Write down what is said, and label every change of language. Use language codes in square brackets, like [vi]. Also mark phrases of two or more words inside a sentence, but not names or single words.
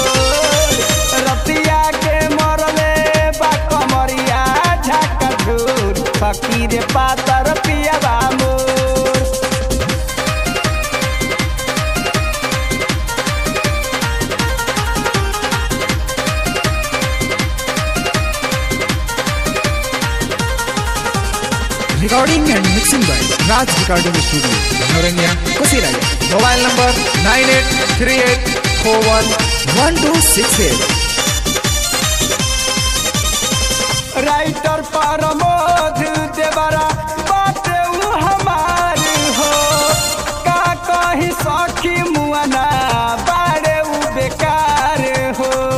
[bho] रतिया के मरले बा कमरिया झाका झोर सखी रे पातर पियावा मोर। [en] Recording and mixing by Raj Recording Studio, Noranya, Kusiraya. Mobile number 9838411268. [bho] राइटर प्रमोद देवरा बाटे उ हमार हो। का कही सखी मुआना बाड़े उ बेकार हो।